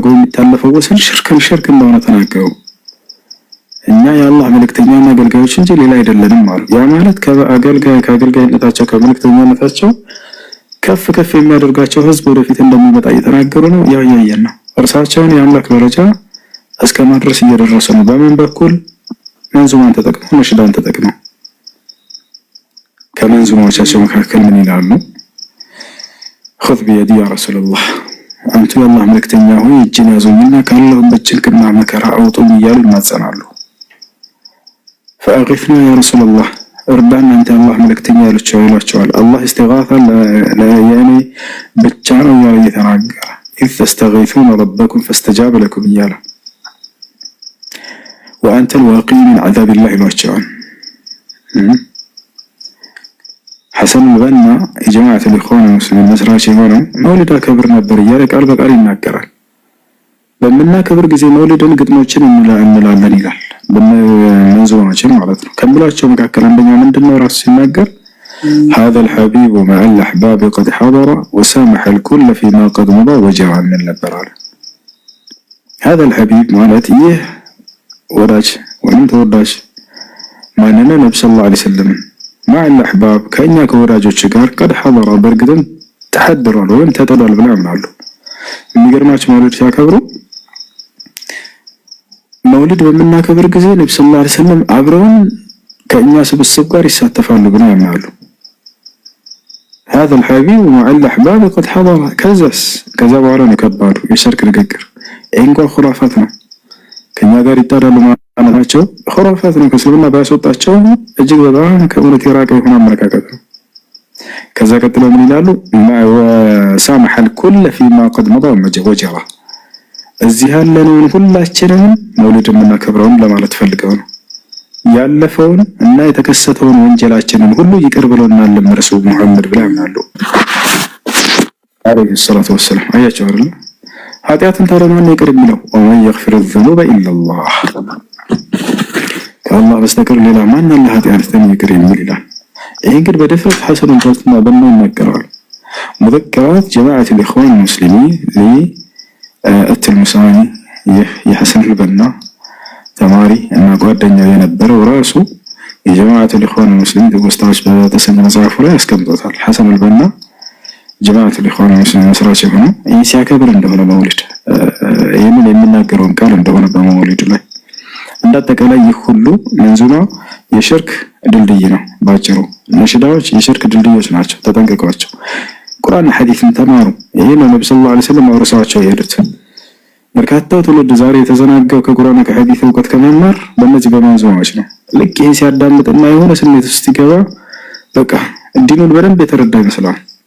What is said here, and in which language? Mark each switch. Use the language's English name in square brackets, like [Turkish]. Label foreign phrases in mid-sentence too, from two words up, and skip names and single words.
[Amharic] የሚታለፈው ወሰን ሽርክ እንደሆነ ተናገሩ። እኛ የአላህ መልእክተኛና አገልጋዮች እንጂ ሌላ አይደለንም አሉ። ያ ማለት ከአገልጋይነታቸው ከመልእክተኛነታቸው ከፍ ከፍ የሚያደርጋቸው ህዝብ ወደፊት እንደሚመጣ እየተናገሩ ነው። ያው ያየን ነው። እርሳቸውን የአምላክ ደረጃ እስከማድረስ እየደረሱ ነው። በምን በኩል? መንዙማን ተጠቅመው ነሽዳን ተጠቅመው። ከመንዙማዎቻቸው መካከል ምን ይላሉ? [Arabic] خذ بيدي يا رسول الله [Amharic] አንተ የአላህ መልእክተኛ ሆይ እጅን ያዙኝና ካለሁበት ጭንቅና መከራ አውጡኝ እያሉ ይማጸናሉ። [Arabic] فأغثنا يا رسول الله [Amharic] እርዳን አንተ አላህ መልእክተኛ ይሏቸዋል። አላህ استغاثة ለያኔ ብቻ ነው ያለ እየተናገረ [Arabic] إذ تستغيثون ربكم فاستجاب لكم [Amharic] እያለ [Arabic] وأنت الواقي من عذاب الله [Amharic] ይሏቸዋል። ሐሰን በና የጀማዓት [Arabic] الإخوان المسلمين [Amharic] መስራች የሆነው መውሊድ አከብር ነበር እያለ ቃል በቃል ይናገራል። በመናከብር ጊዜ መውሊድን ግጥሞችን እንላለን ይላል። በመንዙማችን ማለት ነው። ከምላቸው መካከል አንደኛው ምንድነው? ራሱ ሲናገር [Arabic] هذا الحبيب مع الأحباب قد حضر وسامح الكل فيما قد مضى وجرى من البرار. هذا الحبيب [Amharic] ማለት ይህ ወዳጅ ወይም ተወዳጅ ማንነ ነብዩ [Arabic] صلى الله عليه وسلم مع الأحباب [Amharic] ከኛ ከወዳጆች ጋር [Arabic] قد حضر [Amharic] በርግጥም ተሐድሯል ወይም ተጠሏል ብለው ያምናሉ። የሚገርማቸው መውሊድ ሲያከብሩ መውሊድ በመናከብር ጊዜ ነብዩ [Arabic] صلى الله عليه وسلم [Amharic] አብረውን ከኛ ስብስብ ጋር ይሳተፋሉ ብለው ያምናሉ። [Arabic] هذا الحبيب مع الأحباب قد حضر [Amharic] ከዛ በኋላ ነው ከባዱ የሽርክ ንግግር። እንኳን ኹራፋት ነው ከኛ ጋር ይጣላሉ ማለታቸው ኹራፋት ነው። ከእስልምና ባያስወጣቸው እጅግ በጣም ከእውነት የራቀ የሆነ አመለካከት ነው። ከዛ ቀጥለው ምን ይላሉ? [Arabic] وسامح الكل فيما قد مضى وجرى [Amharic] እዚህ ያለነውን ሁላችንም መውሊድ የምናከብረውን ለማለት ፈልገው ነው። ያለፈውን እና የተከሰተውን ወንጀላችንን ሁሉ ይቅር ብሎናል ለረሱል መሐመድ ብለው ያምናሉ [Arabic] عليه الصلاة والسلام። [Amharic] አያቸው አይደል? ኃጢአትን ታረማን ይቅር የሚለው [Arabic] ومن يغفر الذنوب الا الله [Amharic] ከአላህ በስተቀር ሌላ ማን አለ ኃጢአትን ይቅር የሚል ይላል። ይሄ እንግዲህ በድፍረት ሐሰን አልበና ይናገራል። ሙዘከራት ጀማዓት الإخوان المسلمين ለእትልሙሳኒ የሐሰን አልበና ተማሪ እና ጓደኛ የነበረው ራሱ የጀማዓት [Arabic] الإخوان المسلمين [Amharic] ተወስታዎች በተሰኘ መጽሐፉ ላይ ያስቀምጦታል። ሐሰን አልበና ጀማዓት [Arabic] الإخوان المسلمين [Amharic] መስራች ሆነው ይህ ሲያከብር እንደሆነ መውሊድ ይህንን የሚናገረውን ቃል እንደሆነ በመውሊድ ላይ እንዳጠቃላይ ይህ ሁሉ መንዙማ የሽርክ ድልድይ ነው። ባጭሩ ነሽዳዎች የሽርክ ድልድዮች ናቸው፣ ተጠንቀቋቸው። ቁርአን ሐዲስን ተማሩ። ይሄ ነው ነብዩ [Arabic] صلى الله عليه وسلم [Amharic] አውርሰዋቸው የሄዱት። በርካታው ትውልድ ዛሬ የተዘናጋው ከቁርአን ከሐዲስ እውቀት ከመማር በእነዚህ በመንዙማዎች ነው። ልክ ይሄ ሲያዳምጥና የሆነ ስሜት ውስጥ ሲገባ በቃ ዲኑን በደንብ የተረዳ ይመስለዋል።